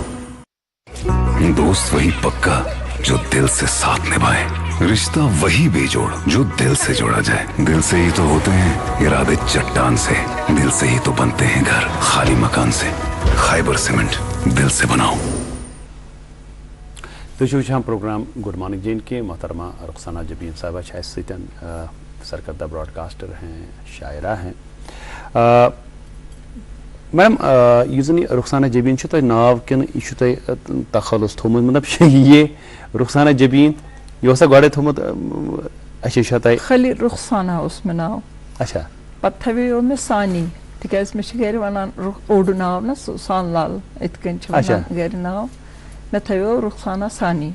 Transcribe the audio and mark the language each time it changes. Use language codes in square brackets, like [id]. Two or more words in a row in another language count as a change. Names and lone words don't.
[ur] دوست وہی پکا جو دل سے ساتھ نبھائے, رشتہ وہی بے جوڑ جو دل سے جوڑا جائے. دل سے ہی تو ہوتے ہیں ارادے چٹان سے, دل سے ہی تو بنتے ہیں گھر خالی مکان سے. خیبر سیمنٹ, دل سے بناؤ. تو ہم پروگرام گڈ مارننگ جے اینڈ کے محترمہ رخسانہ جبین صاحبہ [ks] چھِ اَسہِ سۭتۍ [ur] سرکردہ براڈکاسٹر ہیں, شاعرہ ہیں. [ks] میڈم یُس زن یہ رخسانہ جبین چھُ تۄہہِ ناو کِنہٕ یہِ چھُ تۄہہِ تخلُص تھوٚومُت مطلب یہ رخسانہ جبین یہِ اوسا گۄڈے تھوٚومُت اچھا چھا تۄہہِ خالی رخسانہ اوس مےٚ ناو اچھا پتہٕ تھاویو مےٚ سانی تِکیٛازِ مےٚ چھِ گرِ ونان اوٚڑ ناو نا سان لال یِتھ کٔنۍ چھِ ونان گرِ ناو مےٚ تھاویو رخسانہ سانی.